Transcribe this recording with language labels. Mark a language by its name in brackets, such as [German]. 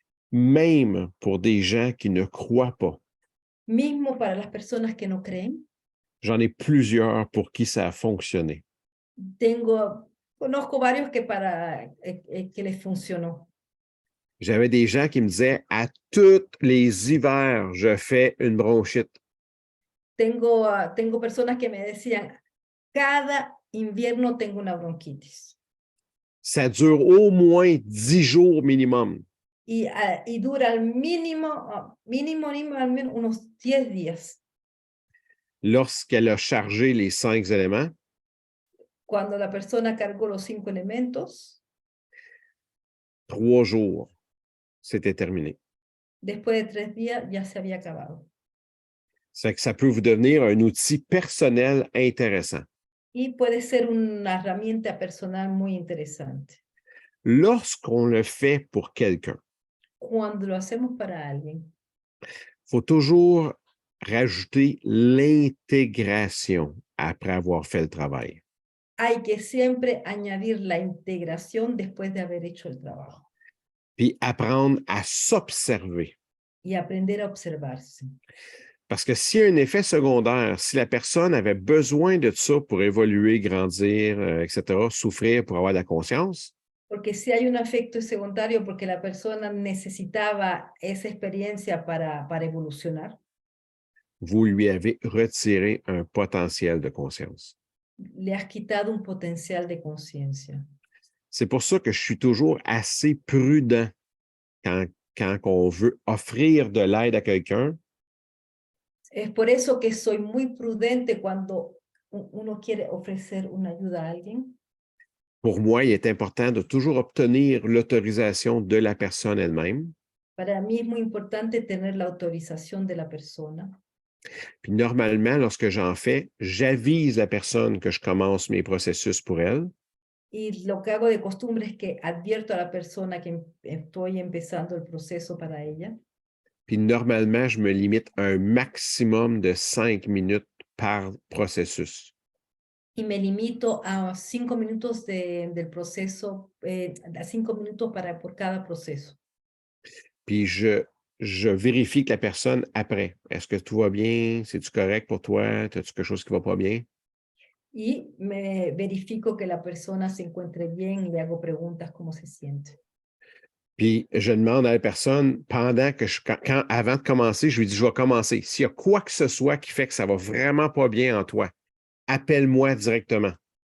[French] Même pour des gens qui ne croient pas. [Spanish] Mismo para las personas que no creen. [French] J'en ai plusieurs pour qui ça a fonctionné. [Spanish] Conozco varios que que les funcionó. [French] J'avais des gens qui me disaient, à tous les hivers, je fais une bronchite. [Spanish] Tengo personas que me decían, cada invierno tengo una bronquitis. [French] Ça dure au moins 10 jours minimum. [Spanish] Y dura al mínimo unos 10 días. [French] Lorsqu'elle a chargé les 5 éléments, [Spanish] Cuando la persona cargó los 5 elementos, [French] 3 jours, c'était terminé. [Spanish] después de 3 días ya se había acabado. [French] C'est que ça peut vous devenir un outil personnel intéressant. [Spanish] Y puede ser una herramienta personal muy interesante. [French] Lorsqu'on le fait pour quelqu'un, [Spanish] Cuando lo hacemos para alguien, [French] il faut toujours rajouter l'intégration après avoir fait le travail. [Spanish] hay que siempre añadir la integración después de haber hecho el trabajo. [French] Puis apprendre à s'observer. [Spanish] Y aprender a observarse. [French] Parce que s'il y a un effet secondaire, si la personne avait besoin de ça pour évoluer, grandir, etc., souffrir pour avoir de la conscience, [Spanish] Porque si hay un efecto secundario porque la persona necesitaba esa experiencia para evolucionar, [French] vous lui avez retiré un potentiel de conscience. [Spanish] le has quitado un potencial de conciencia. [French] C'est pour ça que je suis toujours assez prudent quand on veut offrir de l'aide à quelqu'un. [Spanish] Es por eso que soy muy prudente cuando uno quiere ofrecer una ayuda a alguien. [French] Pour moi, il est important de toujours obtenir l'autorisation de la personne elle-même. [Spanish] Para mí es muy importante tener la autorización de la persona. [French] Puis normalement, lorsque j'en fais, j'avise la personne que je commence mes processus pour elle. [Spanish] Y lo que hago de costumbre es que advierto a la persona que estoy empezando el proceso para ella. [French] Puis normalement, je me limite à un maximum de 5 minutes par processus. [Spanish] Y me limito a 5 minutos del proceso, a 5 minutos por cada proceso. [French] Puis je vérifie que la personne après. Est-ce que tout va bien? C'est-tu correct pour toi? As-tu quelque chose qui ne va pas bien? [Spanish] Y me verifico que la persona se encuentre bien y le hago preguntas cómo se siente. [French] Puis je demande à la personne, pendant que avant de commencer, je lui dis, je vais commencer. S'il y a quoi que ce soit qui fait que ça va vraiment pas bien en toi, appelle-moi directement.